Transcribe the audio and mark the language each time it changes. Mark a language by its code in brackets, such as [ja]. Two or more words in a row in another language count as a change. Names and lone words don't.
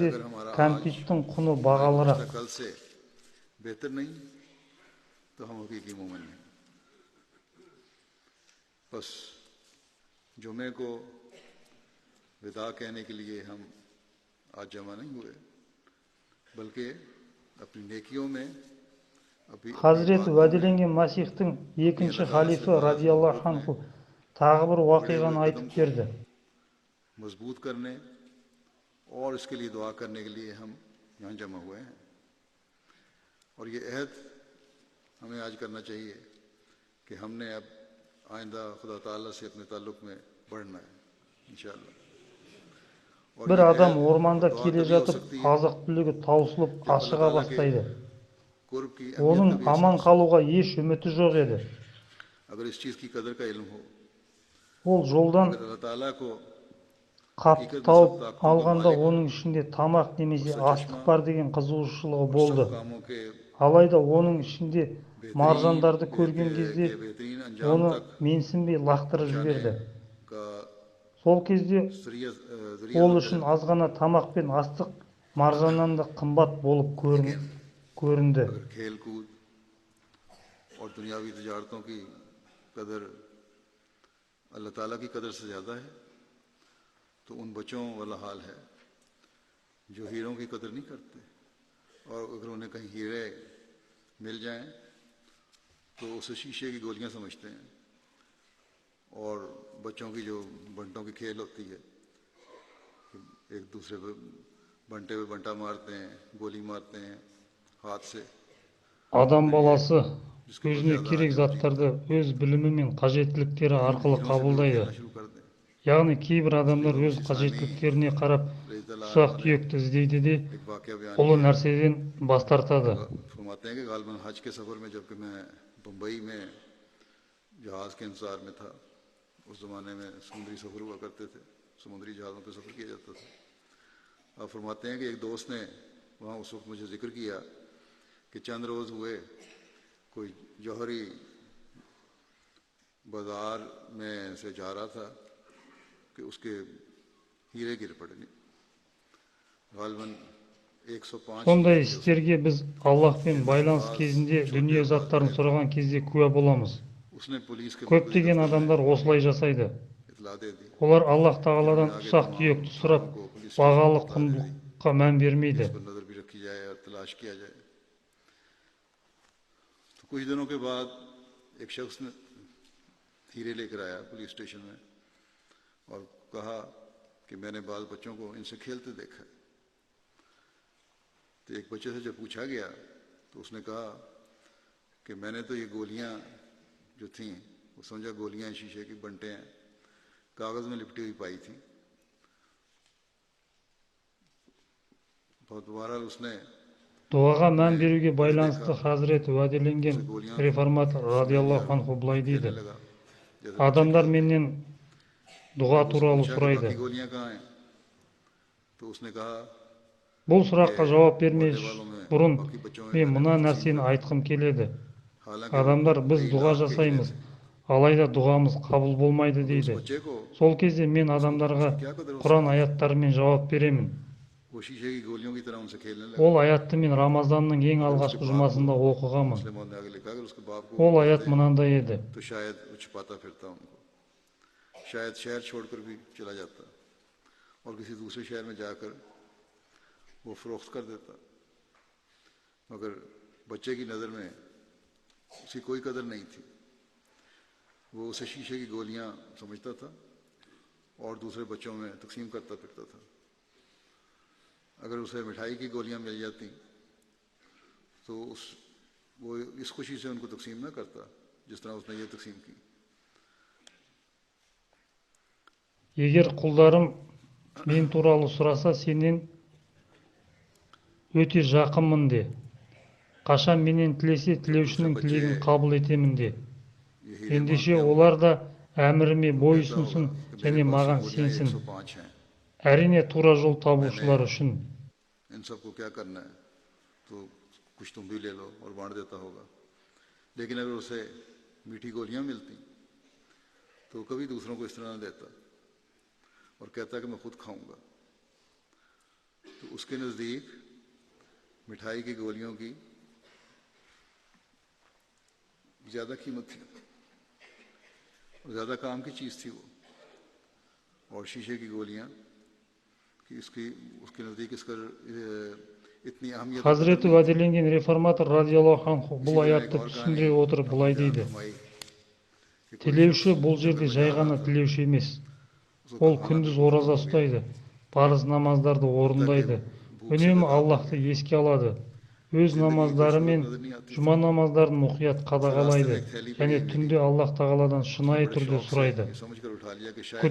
[ur] اگر ہمارا آج [kk] кәмпиттің құны [ur] हमारा [kk] бағалырақ. [ur] گزشتہ کل سے بہتر نہیں تو ہم حقیقی مومن نہیں. بس جمعے کو وداع کہنے کے لیے ہم آج جمع نہیں ہوئے، بلکہ اپنی نیکیوں میں ابھی اپنی [kk] Хазіреті [ur] عبادتوں میں [kk] уәделенген Масихтың [ur] अपनी [kk] екінші [ur] اللہ تعالیٰ سے [kk] халифі [ur] नाराज़ [kk] радиаллаху [ur] محبت میں [kk] анху тағы бір [ur] بڑھے ہوئے [kk] уақиғаны [ur] कदम [kk] айтып [ur] को [kk] берді. [ur] مضبوط کرنے اور اس کے لیے دعا کرنے کے لیے ہم یہاں جمع ہوئے ہیں. اور یہ عہد ہمیں آج کرنا چاہیے کہ ہم نے اب آئندہ خدا تعالیٰ سے اپنے تعلق میں بڑھنا ہے انشاءاللہ. और [kk] Bir [ur] ये [kk] адам [ur] अहद [kk] орманда [ur] اور دعا [kk] келе [ur] تبھی ہو [kk] жатып, [ur] سکتی ہے [kk] азық-түлігі таусылып [ur] جب اللہ [kk] ашыға [ur] تعالیٰ کے [kk] бастайды. [ur] قرب کی اہمیت [kk] Оның [ur] کا بھی [kk] аман [ur] احساس ہو. [kk] қалуға еш үміті жоқ еді. [ur] اگر اس چیز کی قدر کا علم ہو, [kk] Ол жолдан [ur] اگر اللہ تعالیٰ کو [kk] қатты [ur] حقیقت میں سب [kk] тауып [ur] طاقتوں کا [kk] алғанда [ur] मालिक [kk] оның ішінде тамақ немесе [ur] सब [kk] астық [ur] चश्मा [kk] бар деген қызығушылығы [ur] और [kk] болды. [ur] سب کاموں کے [kk] Алайда оның ішінде маржандарды көрген кезде [ur] بہترین انجام [kk] оны [ur] तक [kk] менсінбей лақтырып [ur] पहुंचाने [kk] жіберді. [ur] का [kk] Сол кезде [ur] जरिया [kk] ол [ur] होता [kk] үшін [ur] है। [kk] аз ғана тамақ пен астық маржаннан да қымбат болып көрінді. [ur] اگر کھیل کود اور دنیاوی تجارتوں کی قدر اللہ تعالیٰ کی قدر سے زیادہ ہے تو ان بچوں والا حال ہے جو ہیروں کی قدر نہیں کرتے، اور اگر انہیں کہیں ہیرے مل جائیں تو اسے شیشے کی گولیاں سمجھتے ہیں. اور بچوں کی جو بنٹوں کی کھیل ہوتی ہے، ایک دوسرے پہ بنٹے پہ بنٹا مارتے ہیں، گولی مارتے ہیں ہاتھ سے. [kk] Адам баласы [ur] جس کے اوپر [kk] өзіне [ur] ज़्यादा [kk] керек [ur] हाजिर [kk] заттарды өз білімі мен қажеттіліктері [ur] इन [kk] арқылы [ur] ہیروں سے بھی وہ [kk] қабылдайды. [ur] کھیلنا شروع کر دیں. [kk] Яғни кейбір адамдар [ur] खलीफा [kk] өз [ur] مسیح ثانی [kk] қажеттіліктеріне қарап [ur] रज़ियल्लाहु [kk] ұсақ [ur] عنہ نے [kk] түйекті іздейді де [ur] ایک واقعہ بیان [kk] ұлы [ur] किया [kk] нәрседен бас тартады. [ur] فرماتے ہیں کہ غالباً حج کے سفر میں جبکہ میں بمبئی میں جہاز کے انتظار میں تھا، اس زمانے میں سمندری سفر ہوا کرتے تھے، سمندری جہازوں پہ سفر کیا جاتا تھا. آپ فرماتے ہیں کہ ایک دوست نے وہاں اس وقت مجھے ذکر کیا کہ چند روز ہوئے کوئی جوہری بازار میں سے جا رہا تھا کہ اس کے ہیرے گر پڑے. غالباً 105 [kk] Сондай [ur] ہیرے تھے [kk] істерге біз Аллахпен байланыс кезінде дүние заттарын сұраған кезде куә боламыз. [ur] اس نے پولیس کے مرکزی [kk] Көптеген [ur] دفتر میں [kk] адамдар осылай жасайды. [ur] اطلاع دے دی. [kk] Олар Аллах Тағаладан [ur] आगे [kk] ұсақ [ur] तमाम [kk] түйекті [ur] थानों [kk] сұрап, [ur] को [en] police station [kk] бағалы [ur] بتا دے دی [kk] құндылыққа мән [ur] कि [kk] бермейді. [ur] اس پر نظر بھی رکھی جائے اور تلاش کیا جائے۔ تو کچھ دنوں کے بعد ایک شخص نے ہیرے لے کر آیا [en] police station [ur] میں اور کہا کہ میں نے بال بچوں کو ان سے کھیلتے دیکھا ہے. تو ایک بچے سے جب پوچھا گیا تو اس نے کہا کہ میں نے تو یہ گولیاں جو تھیں وہ سمجھا گولیاں شیشے کی بنٹے ہیں، کاغذ میں لپٹی ہوئی پائی تھی. بہت بہرحال اس نے [kk] Дұғаға мән беруге байланысты Хазіреті уәделенген реформатор [ar] رضي الله عنه [kk] былай дейді. [ur] لگا جیسے [kk] Адамдар менен дұға [ur] उससे [kk] туралы [ur] پوچھا کہ [kk] сұрайды. [ur] باقی گولیاں کہاں ہیں، تو اس نے کہا [kk] Бұл сұраққа жауап [ur] मोहल्ले [kk] бермес [ur] والوں میں [kk] бұрын [ur] باقی بچوں میں [kk] мен [ur] मैंने [kk] мына [ur] तकसीम [kk] нәрсені [ur] کر دی. [kk] айтқым келеді. [ur] हालांकि [kk] Адамдар [ur] वो [kk] біз [ur] कई [kk] дұға [ur] لاکھ کے ہیرے [kk] жасаймыз, [ur] थे। [kk] алайда дұғамыз қабыл болмайды [ur] مگر اس [kk] дейді. [ur] بچے کو [kk] Сол кезде мен адамдарға [ur] اس کی کیا قدر ہو [kk] Құран [ur] سکتی ہے? [kk] аяттарымен жауап беремін. [ur] وہ شیشے کی گولیوں کی طرح ان سے کھیلنے لگا. [kk] Ол аятты мен Рамазанның ең [ur] اگر اس کے [kk] алғашқы [ur] बाप [kk] жұмасында [ur] को [kk] оқығанмын. [ur] مسلموں نے آگے لکھا اگر اس کے باپ کو [kk] Ол [ur] वो [kk] аят [ur] मारते [kk] мынандай еді. [ur] تو شاید وہ چھپاتا پھرتا ان کو، شاید شہر چھوڑ کر بھی چلا جاتا اور کسی دوسرے شہر میں جا کر وہ فروخت کر دیتا. مگر بچے کی نظر میں اس کی کوئی قدر نہیں تھی. وہ اسے شیشے کی گولیاں سمجھتا تھا اور دوسرے بچوں میں تقسیم کرتا پھرتا تھا. اگر اسے مٹھائی کی گولیاں مل جاتی تو وہ اس خوشی سے ان کو تقسیم نہ کرتا جس طرح اس نے یہ تقسیم کی. [kk] Егер құлдарым мен туралы сұраса, сенен өте жақынмын де. Қашан менен тілесе, [ur] تو دوسرے [kk] тілеушінің [ur] बच्चे [kk] тілегін қабыл етемін де. [ur] یہ ہیرے [kk] Ендеше [ur] मांगते [kk] олар [ur] होंगे [kk] да әміріме [ur] تو کہتا ہوگا [kk] бойұсынсын [ur] کہ میرے [kk] және [ur] पास [kk] маған [ur] उंगलियां [kk] сенсін. [ur] 105 हैं, [kk] Әрине тура жол [ur] मैंने [kk] табушылар үшін. [ur] ان سب کو کیا کرنا ہے، تو کچھ تم بھی لے لو اور بانٹ دیتا ہوگا. لیکن اگر اسے میٹھی گولیاں ملتی تو کبھی دوسروں کو اس طرح نہ دیتا اور کہتا کہ میں خود کھاؤں گا. تو اس کے نزدیک مٹھائی کی گولیوں کی زیادہ قیمت تھی اور زیادہ کام کی چیز تھی وہ، اور شیشے کی گولیاں کہ اس کے نزدیک اس کا اتنی اہمیت اور قدر [kk] Хазіреті [ur] نہیں تھی. [kk] уәделенген реформатор [ar] رضي الله عنه [ur] इसी [kk] бұл [ur] طرح ایک [kk] аятты [ur] اور کہانی [kk] түсіндіре отырып [ur] आपने [kk] былай [ur] बयान [kk] дейді. [ur] فرمائی کہ کوئی [kk] Тілеуші [ur] शख्स [kk] бұл [ur] जंगल [kk] жерде [ur] में [kk] жай [ur] جا رہا [kk] ғана [ur] था, [kk] тілеуші емес. [ur] उसको [kk] Ол [ur] खाना [kk] күндіз [ur] बिल्कुल [kk] ораза [ur] ختم ہو گیا, [kk] ұстайды, парыз намаздарды [ur] اب تک کہ [kk] орындайды, [ur] بھوک سے [kk] үнемі [ur] दगाते [kk] Аллахты [ur] हैं। [kk] еске алады, өз [ur] زندگی کی کوئی [kk] намаздары [ur] सूरत [kk] мен [ur] نظر نہیں آتی تھی. [kk] жұма намаздарын мұқият [ur] پھر راستے میں [kk] қадағалайды [ur] ایک تھیلی پڑی [kk] және [ur] मिली, [kk] түнде Аллах тағаладан [ur] उसने [kk] шынайы [ur] बड़े [kk] түрде [ur] شوق سے [kk] сұрайды. [ur] یہ سمجھ کر اٹھا لیا کہ شاید